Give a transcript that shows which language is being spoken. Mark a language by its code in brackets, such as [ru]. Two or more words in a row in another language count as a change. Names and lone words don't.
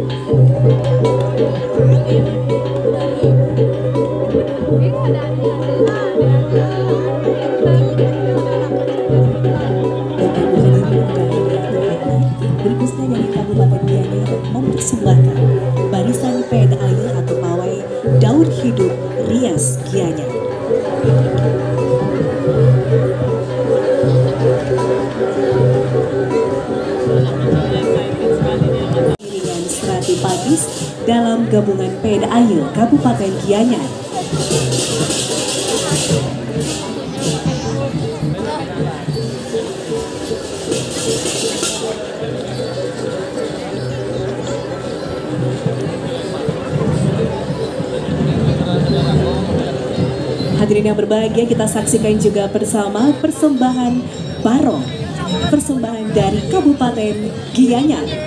[id] Berikutnya dari Kabupaten Gianyar mempersembahkan barisan PDAY atau Pawai Daur Hidup Rias Gianyar. Iringan Serati Pagis dalam gabungan PDAY Kabupaten Gianyar. Hadirin yang berbahagia, kita saksikan juga bersama persembahan barong, persembahan dari Kabupaten Gianyar.